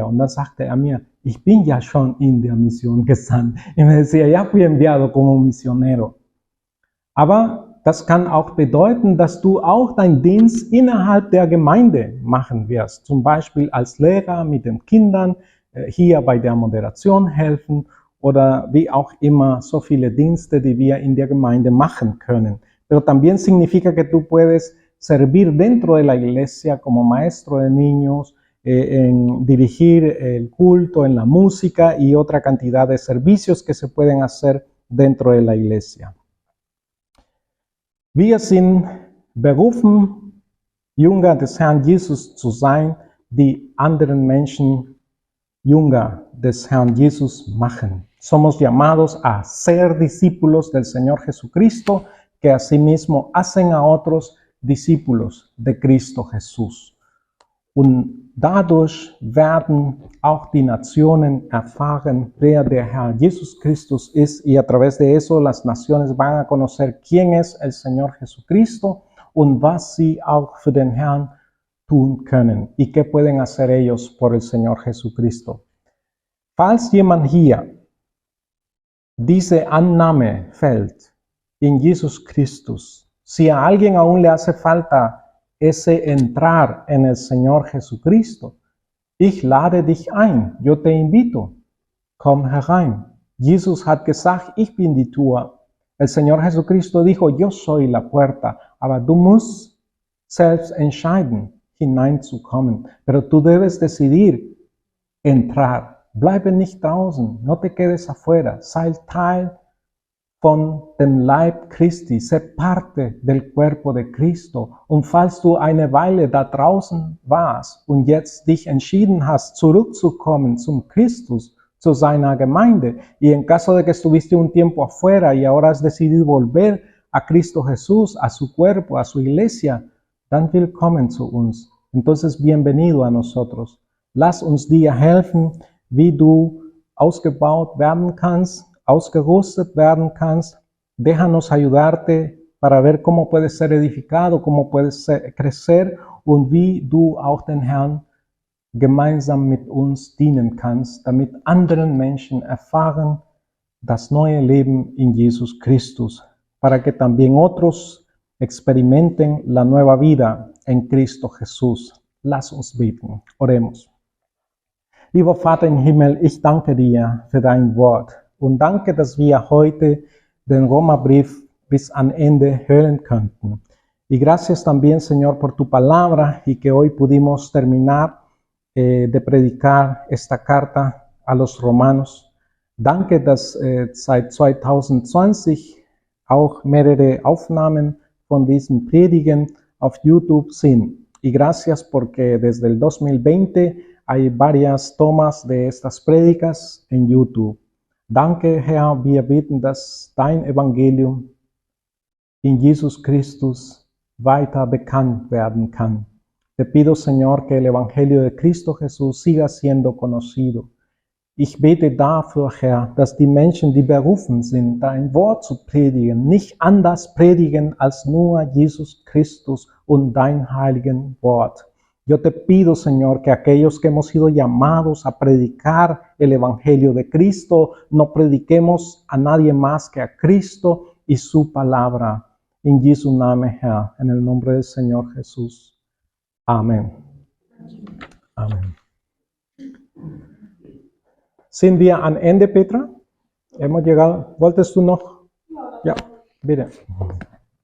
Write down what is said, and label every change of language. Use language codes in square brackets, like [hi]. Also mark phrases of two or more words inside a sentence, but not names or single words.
[de] Und dann sagte er mir, ich bin ja schon in der Mission gesandt. [es] Y me decía, ya fui enviado como misionero. [de] Aber das kann auch bedeuten, dass du auch deinen Dienst innerhalb der Gemeinde machen wirst. Zum Beispiel als Lehrer mit den Kindern, hier bei der Moderation helfen oder wie auch immer, so viele Dienste, die wir in der Gemeinde machen können. [es] Pero también significa que tú puedes servir dentro de la iglesia como maestro de niños, en dirigir el culto, en la música y otra cantidad de servicios que se pueden hacer dentro de la iglesia. [de] Wir sind berufen, Jünger des Herrn Jesus zu sein, die anderen Menschen Jünger des Herrn Jesus machen. [es] Somos llamados a ser discípulos del Señor Jesucristo, que asimismo hacen a otros discípulos de Cristo Jesús. [de] Und dadurch werden auch die Nationen erfahren, wer der Herr Jesus Christus ist, [es] y a través de eso las naciones van a conocer quién es el Señor Jesucristo [de] und was sie auch für den Herrn tun können [es] y qué pueden hacer ellos por el Señor Jesucristo. [de] Falls jemand hier diese Annahme fällt in Jesus Christus, [es] si a alguien aún le hace falta ese entrar en el Señor Jesucristo, [de] ich lade dich ein, [es] yo te invito, [de] komm herein. Jesus hat gesagt, ich bin die Tür. [es] El Señor Jesucristo dijo, yo soy la puerta, [de] aber du musst selbst entscheiden, hineinzukommen. [es] Pero tú debes decidir entrar. [de] Bleibe nicht draußen, [es] no te quedes afuera, [de] sei Teil von dem Leib Christi, [es] sé parte del cuerpo de Cristo. [de] Und falls du eine Weile da draußen warst und jetzt dich entschieden hast, zurückzukommen zum Christus, zu seiner Gemeinde, [es] y en caso de que estuviste un tiempo afuera y ahora has decidido volver a Cristo Jesús, a su cuerpo, a su iglesia, [de] dann willkommen zu uns. [es] Entonces, bienvenido a nosotros. [de] Lass uns dir helfen, wie du ausgebaut werden kannst, ausgerüstet werden kannst. [es] Déjanos ayudarte para ver cómo puedes ser edificado, cómo puedes crecer [de] und wie du auch den Herrn gemeinsam mit uns dienen kannst, damit anderen Menschen erfahren das neue Leben in Jesus Christus, [es] para que también otros experimenten la nueva vida en Cristo Jesús. [de] Lass uns beten. Oremos. Lieber Vater im Himmel, ich danke dir für dein Wort. Und danke, dass wir heute den Römerbrief bis an Ende hören könnten. [es] Y gracias también, Señor, por tu palabra y que hoy pudimos terminar de predicar esta carta a los romanos. [de] Danke, dass seit 2020 auch mehrere Aufnahmen von diesen Predigen auf YouTube sind. [es] Y gracias porque desde el 2020 hay varias tomas de estas prédicas en YouTube. [de] Danke, Herr, wir bitten, dass dein Evangelium in Jesus Christus weiter bekannt werden kann. [es] Te pido, Señor, que el Evangelio de Cristo Jesús siga siendo conocido. [de] Ich bete dafür, Herr, dass die Menschen, die berufen sind, dein Wort zu predigen, nicht anders predigen als nur Jesus Christus und dein heiligen Wort. [es] Yo te pido, Señor, que aquellos que hemos sido llamados a predicar el Evangelio de Cristo, no prediquemos a nadie más que a Cristo y su palabra. [de] En Jesu Namen, Herr, [es] en el nombre del Señor Jesús. Amén. Amén. [de] Sind wir am Ende, Petra? [es] Hemos llegado. [de] ¿Wolltest du noch? Ja, bitte.